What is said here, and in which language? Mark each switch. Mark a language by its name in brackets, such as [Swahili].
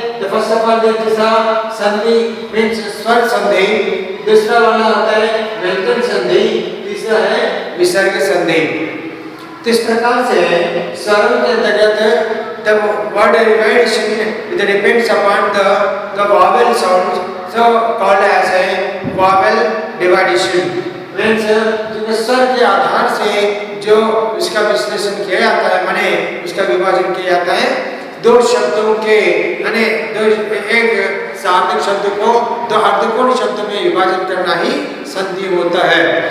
[English] The first of all [Hindi] संधि means स्वर संधि, दूसरा वाला होता है व्यंजन संधि, तीसरा है विसर्ग संधि। तो इस प्रकार से स्वरों के अंतर्गत [English] the word division depends upon the vowel sounds, so called as a vowel division. [Hindi] Means स्वर के आधार से जो इसका विश्लेषण किया जाता है, माने उसका विभाजन किया जाता है, दो शब्दों के माने एक सार्थक शब्द को दो अर्धकोण शब्द में विभाजन करना ही संधि होता है।